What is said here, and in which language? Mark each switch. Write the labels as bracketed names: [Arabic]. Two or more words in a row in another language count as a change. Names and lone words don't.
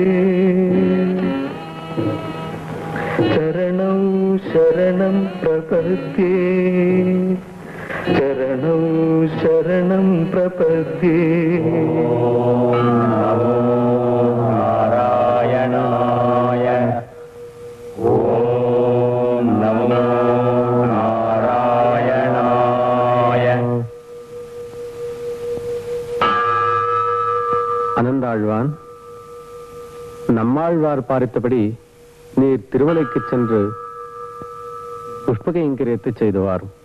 [Sanskrit] चरणौ शरणं प्रपद्ये, चरणौ शरणं प्रपद्ये। नारायणाय ॐ नमो [Tamil] அனந்தாழ்வான், நம்மாழ்வார் பாரித்தபடி நீர் திருமலைக்கு சென்று புஷ்பகைங்கரியத்தை செய்துவார்.